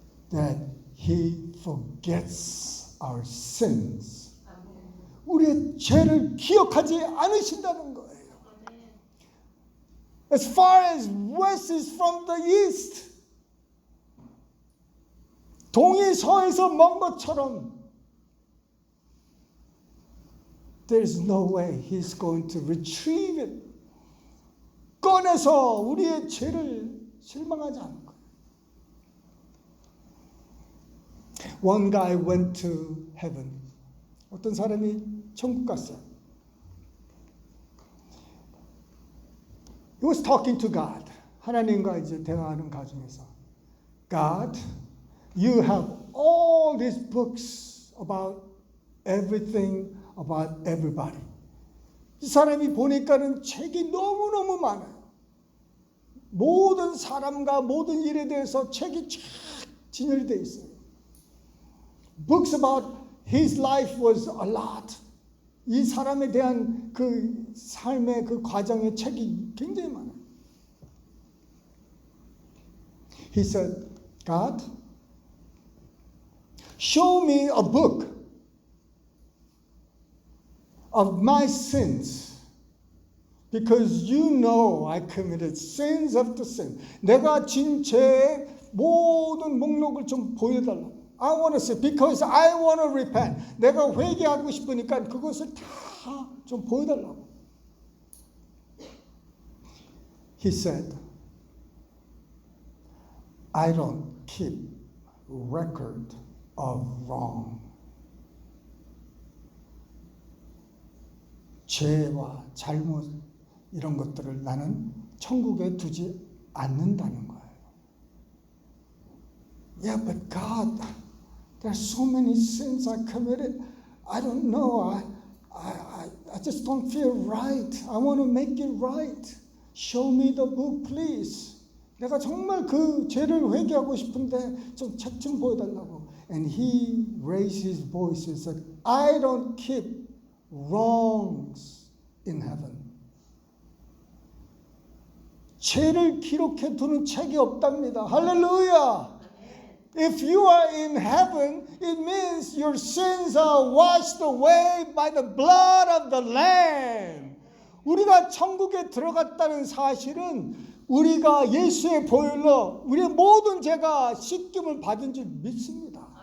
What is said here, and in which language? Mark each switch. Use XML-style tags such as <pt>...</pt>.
<en>that He forgets our sins.</en> <ko>아멘. 우리의 죄를 기억하지 않으신다는 거예요.</ko> <en>As far as west is from the east.</en> <ko>동이 서에서 먼 것처럼</ko> <en>there's no way He's going to retrieve it.</en> <ko>꺼내서 우리의 죄를 실망하지 않는 거예요.</ko> <en>One guy went to heaven.</en> <ko>어떤 사람이 천국 갔어요.</ko> <en>He was talking to God.</en> <ko>하나님과 이제 대화하는 과정에서</ko> <en>God, you have all these books about everything, about everybody.</en> <ko>이 사람이 보니까는 책이 너무너무 많아요. 모든 사람과 모든 일에 대해서 책이 쫙 진열되어 있어요.</ko> <en>Books about his life was a lot.</en> <ko>이 사람에 대한 그 삶의 그 과정의 책이 굉장히 많아요.</ko> <en>He said, God, show me a book of my sins. Because you know I committed sins after sin.</en> <ko>내가 진 죄의 모든 목록을 좀 보여달라.</ko> <en>I want to see, because I want to repent.</en> <ko>내가 회개하고 싶으니까 그것을 다 좀 보여달라고.</ko> <en>He said, I don't keep record of wrong.</en> <ko>죄와 잘못 이런 것들을 나는 천국에 두지 않는다는 거예요.</ko> <en>Yeah, but God, there's so many sins I committed. I don't know. I just don't feel right. I want to make it right. Show me the book, please.</en> <ko>내가 정말 그 죄를 회개하고 싶은데 좀 책 좀 보여달라고.</ko> <en>And he raised his voice and said, I don't keep wrongs in heaven.</en> <ko>죄를 기록해 두는 책이 없답니다. 할렐루야!</ko> <en>If you are in heaven, it means your sins are washed away by the blood of the Lamb.</en> <ko>우리가 천국에 들어갔다는 사실은 우리가 예수의 보혈로 우리의 모든 죄가 씻김을 받은 줄 믿습니다.</ko>